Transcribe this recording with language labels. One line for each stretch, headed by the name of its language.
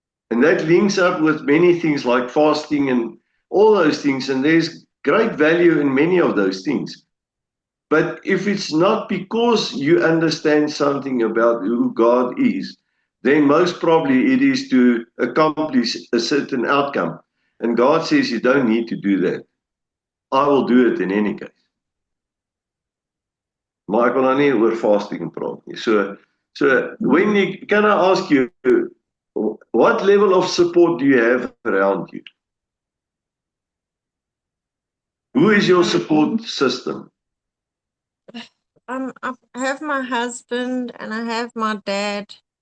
English: And that links up with many things like fasting and all those things, and there's great value in many of those things. But if it's not because you understand something about who God is, then most probably it is to accomplish a certain outcome. And God says you don't need to do that. I will do it in any case.
Afrikaans: Maar ek wil nou nie oor fasting praat nie.
English: So can I ask you, what level of support do you have around you? Who is your support system? I have my husband and I have my dad.